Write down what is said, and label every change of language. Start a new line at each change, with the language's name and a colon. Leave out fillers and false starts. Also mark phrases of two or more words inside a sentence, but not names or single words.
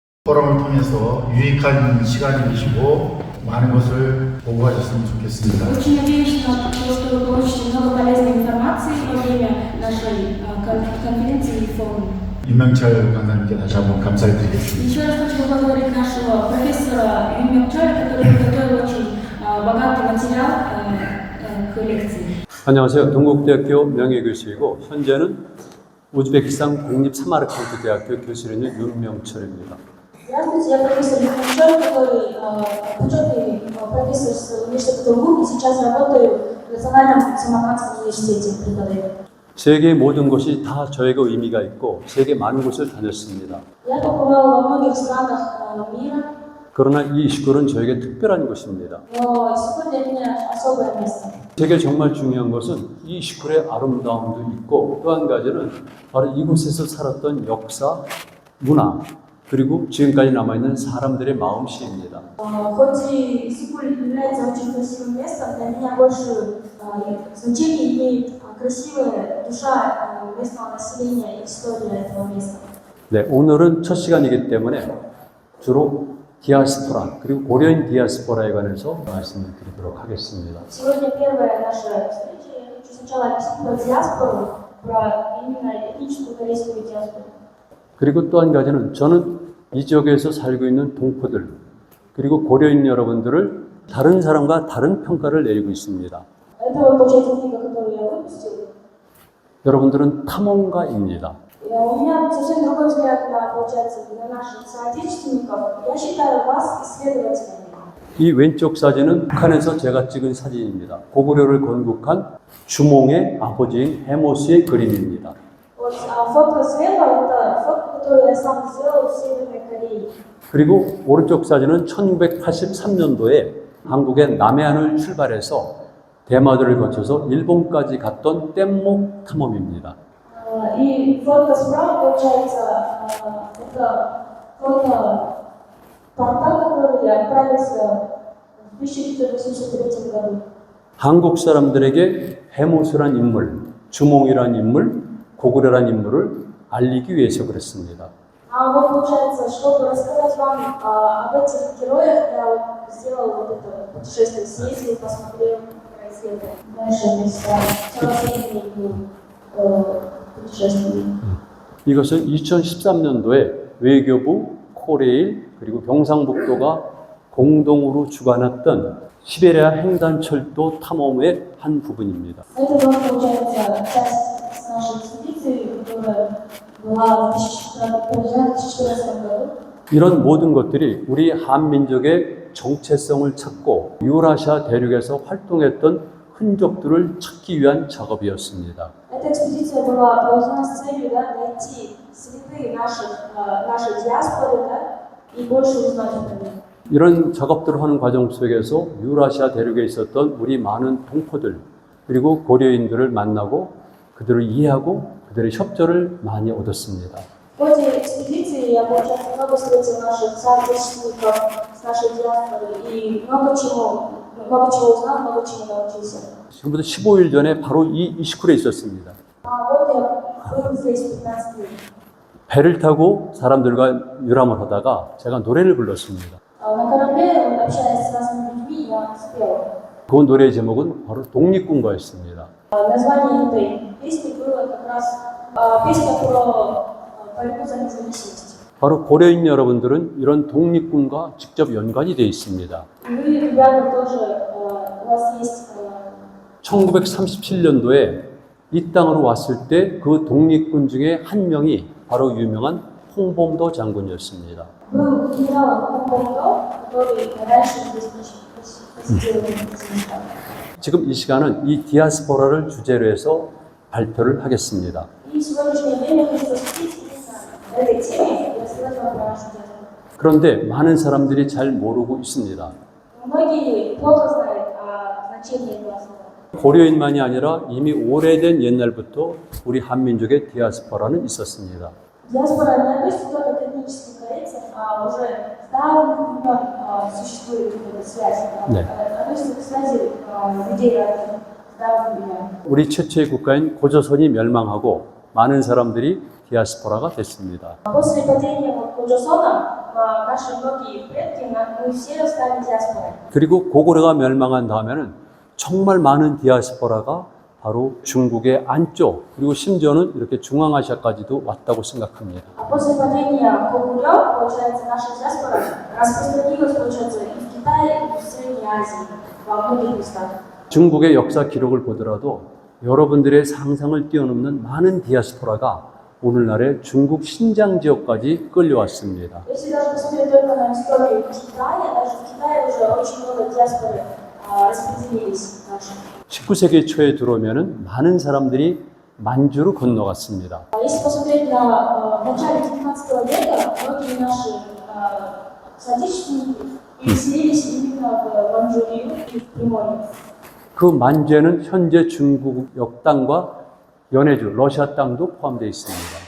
Korean: 포럼을 통해서 유익한 시간이 되시고 많은 것을 보고 가셨으면 좋겠습니다.
Russian: Очень надеюсь на то, что вы получите много полезной информации во время нашей конференции и форума.
Korean: 윤명철 강사님께 다시 한번 감사를 드리겠습니다.
Russian: Еще раз хочу поблагодарить нашего профессора Юн Мёк-чоля, который подготовил очень богатый материал к лекции.
Korean: 안녕하세요. 동국대학교 명예교수이고 현재는 우즈베키스탄 국립사마르칸트 대학교 교수로 있는 윤명철입니다.
Russian: Здравствуйте, я профессор Юн Мёк-чоль, который почетный профессор с университета Тунгук, и сейчас работаю в Национальном Самаркандском университете преподаю.
Korean: 세계의 모든 곳이 다 저에게 의미가 있고 세계 많은 곳을 다녔습니다.
Russian: Я побывала во многих странах мира,
Korean: 그러나 이 이슈골은 저에게 특별한 곳입니다.
Russian: но сегодня для меня особое место.
Korean: 제게 정말 중요한 것은 이 이슈골의 아름다움도 있고 또 한 가지는 바로 이곳에서 살았던 역사, 문화, 그리고 지금까지 남아있는 사람들의 마음씨입니다.
Russian: Хоть и Сикуль является очень красивым местом, для меня больше значение имеет красивая душа местного населения и история этого места.
Korean: 네, 오늘은 첫 시간이기 때문에 주로 디아스포라 그리고 고려인 디아스포라에 관해서 말씀을 드리도록 하겠습니다.
Russian: Сегодня первая наша встреча. Я хочу сначала объяснить про диаспору, про именно этническую корейскую диаспору.
Korean: 그리고 또 한 가지는 저는 이 지역에서 살고 있는 동포들 그리고 고려인 여러분들을 다른 사람과 다른 평가를 내리고 있습니다.
Russian: Это получается книга, которую я выпустил.
Korean: 여러분들은 탐험가입니다.
Russian: У меня совсем другой взгляд на, получается, на наших соотечественников. Я считаю вас исследователями.
Korean: 이 왼쪽 사진은 북한에서 제가 찍은 사진입니다. 고구려를 건국한 주몽의 아버지인 해모스의 그림입니다.
Russian: Вот фото слева это фото, которую я сам сделал в Северной Корее.
Korean: 그리고 오른쪽 사진은 1983년도에 한국의 남해안을 출발해서 대마도를 거쳐서 일본까지 갔던 뗏목 탐험입니다.
Russian: И фото справа, получается, это фото порта, который я отправился в 1983 году.
Korean: 한국 사람들에게 해모수란 인물, 주몽이란 인물, 고구려란 인물을 알리기 위해서 그랬습니다.
Russian: А вот получается, чтобы рассказать вам об этих героях, я вот сделал вот это путешествие, съездил, посмотрел, исследовал. Дальше места, целый день был путешествие.
Korean: 이것은 2013년도에 외교부, 코레일, 그리고 경상북도가 공동으로 주관했던 시베리아 횡단철도 탐험의 한 부분입니다.
Russian: Это вот, получается, часть нашей экспедиции, которая была в 2014 году.
Korean: 이런 모든 것들이 우리 한민족의 정체성을 찾고 유라시아 대륙에서 활동했던 흔적들을 찾기 위한 작업이었습니다.
Russian: Эта экспедиция была проведена с целью найти следы нашей диаспоры, и больше узнать о ней.
Korean: 이런 작업들을 하는 과정 속에서 유라시아 대륙에 있었던 우리 많은 동포들 그리고 고려인들을 만나고 그들을 이해하고 그들의 협조를 많이 얻었습니다.
Russian: В ходе экспедиции я, получается, много встретил наших соотечественников с нашей диаспоры и много чего узнал, много чему научился.
Korean: 지금부터 15일 전에 바로 이 이시쿨에 있었습니다.
Russian: Вот я был здесь 15 дней.
Korean: 배를 타고 사람들과 유람을 하다가 제가 노래를 불렀습니다.
Russian: На корабле, общаясь с разными людьми, я спел.
Korean: 그 노래의 제목은 바로 독립군가였습니다.
Russian: Название этой песни было как раз песня про борьбу за независимость.
Korean: 바로 고려인 여러분들은 이런 독립군과 직접 연관이 되어 있습니다.
Russian: Вы, ребята, тоже, у вас есть
Korean: 1937년도에 이 땅으로 왔을 때 그 독립군 중에 한 명이 바로 유명한 홍범도 장군이었습니다.
Russian: был генералом 홍범도, который раньше здесь посетил этот места.
Korean: 지금 이 시간은 이 디아스포라를 주제로 해서 발표를 하겠습니다.
Russian: И в сегодняшнее время хочу посвятить именно этой теме и рассказать вам про нашу диаспору.
Korean: 그런데 많은 사람들이 잘 모르고 있습니다.
Russian: Многие плохо знают о значении этого слова.
Korean: 고려인만이 아니라 이미 오래된 옛날부터 우리 한민족의 디아스포라는 있었습니다.
Russian: Диаспора не относится только к этническим корейцам, а уже с давних времен существует эта связь.
Korean: 네.
Russian: Относится к связи людей разных с давних времен.
Korean: 우리 최초의 국가인 고조선이 멸망하고 많은 사람들이 디아스포라가 됐습니다.
Russian: После падения Куджосона наши многие предки, мы все стали диаспорой.
Korean: 그리고 고구려가 멸망한 다음에는 정말 많은 디아스포라가 바로 중국의 안쪽 그리고 심지어는 이렇게 중앙아시아까지도 왔다고 생각합니다.
Russian: А после падения Когурё, получается, наша диаспора распространилась, получается, и в Китае, и в Средней Азии, во многих местах.
Korean: 중국의 역사 기록을 보더라도 여러분들의 상상을 뛰어넘는 많은 디아스포라가 오늘날의 중국 신장 지역까지 끌려왔습니다.
Russian: Если даже посмотреть только на историю Китая, даже в Китае уже очень много диаспоры распределились наши.
Korean: 19세기 초에 들어오면은 많은 사람들이 만주로 건너갔습니다.
Russian: Если посмотреть на начале 19 века, многие наши соотечественники переселились именно в Манчжурию и в Приморье.
Korean: 그 만주에는 현재 중국 땅과 연해주, 러시아 땅도 포함되어 있습니다.